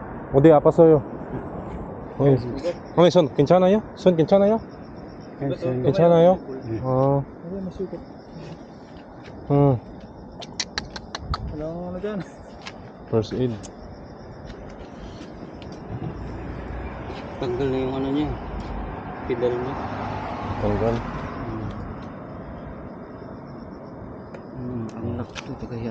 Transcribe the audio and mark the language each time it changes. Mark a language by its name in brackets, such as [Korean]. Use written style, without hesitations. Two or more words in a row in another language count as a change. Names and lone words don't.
[Korean] 어디 아팠어요? 손 괜찮아요? 손 괜찮아요? 괜찮아요? 아, [Filipino] Ano dyan? [English] first aid. [Filipino] Tanggal na yung ano niya. Pedal niya. Tanggal. Ang lock ito kaya.